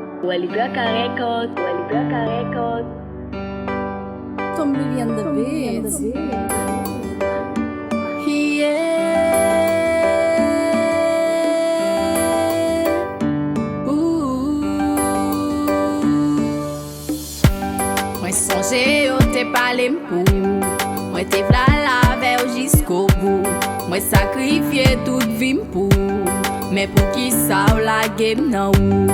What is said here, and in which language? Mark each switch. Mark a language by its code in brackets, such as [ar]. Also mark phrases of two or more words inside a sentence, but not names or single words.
[en] Walibraka Records, Walibraka Records. Tom Billy and the Beats. [ht] Mwen sonje yo te pale mpou, mwen te vla lave ou jisko bou, mwen sakrifye tout vi mpou, men pou ki sa ou la game nan ou.